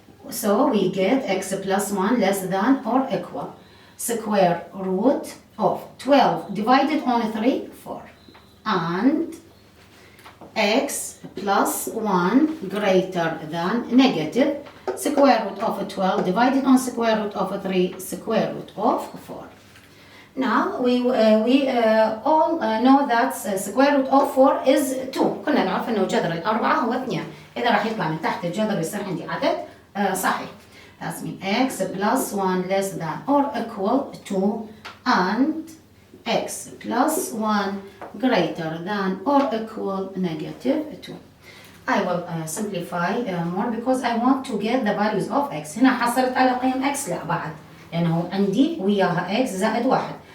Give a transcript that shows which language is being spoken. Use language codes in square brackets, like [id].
[en] So we get x plus 1 less than or equal square root of 12 divided on 3, 4, and x plus 1 greater than negative square root of 12 divided on square root of 3 square root of 4. Now we all know that square root of 4 is 2. [ar] كنا نعرف انه جذر الأربعة هو 2. إذا راح يطلع من تحت الجذر يصير عندي عدد صحيح. [en] That means x plus 1 less than or equal 2 and x plus 1 greater than or equal negative 2. I will simplify more because I want to get the values of x. [ar] هنا حصلت على قيم x؟ لا بعد، لأنه عندي وياها x زائد 1.